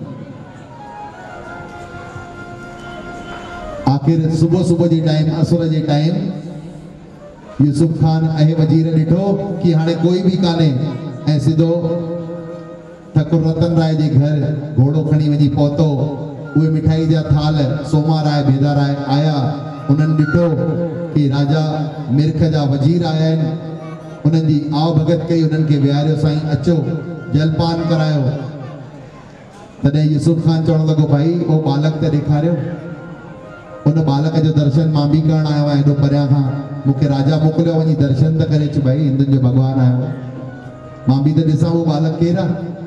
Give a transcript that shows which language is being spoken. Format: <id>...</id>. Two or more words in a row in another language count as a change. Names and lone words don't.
<sd>आखिर सुबुह सुबुह जे टाइम असुर जे टाइम यूसुफ खान ऐं वजीर ॾिठो कि हाणे कोई भी कान्हे ऐं सिधो ठाकुर रतन राय जे घर घोड़ो खणी वञी पहुतो। उहे मिठाई जा थाल सोमा राय बेदा राय आया, उन्हनि ॾिठो कि राजा मिर्ख जा वजीर आया आहिनि, उन्हनि जी आव भगत कई, उन्हनि खे विहारियो, साईं अचो जलपान करायो। तॾहिं यूसुफ खान चवण लॻो भाई उहो बालक त ॾेखारियो, उन बालक जो दर्शन मां बि करण आयो आहियां एॾो परियां खां, मूंखे राजा मोकिलियो वञी दर्शन त करे अच भाई, हिंदुनि जो भॻवानु आयो, मां बि त ॾिसां उहो बालक केरु आहे।</sd>